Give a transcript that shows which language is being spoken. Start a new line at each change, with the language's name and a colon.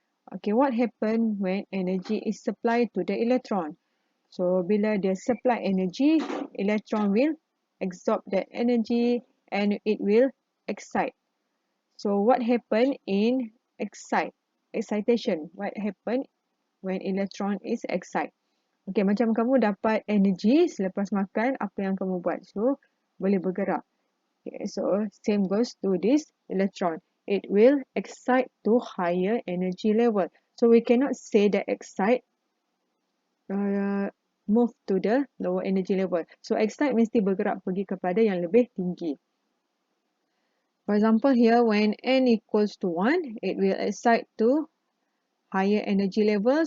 English: Okay, what happen when energy is supplied to the electron? So
Malay: bila dia
English: supply energy, electron will absorb that energy and it will excite. So what happen in excitation? What happen when electron is excited?
Malay: Okay, macam kamu dapat energy selepas makan, apa yang kamu buat? So boleh bergerak.
English: Okay, so same goes to this electron. It will excite to higher energy level. So we cannot say that excite move to the lower energy level. So excite
Malay: mesti bergerak pergi kepada yang lebih tinggi.
English: For example, here when n equals to 1, it will excite to higher energy level.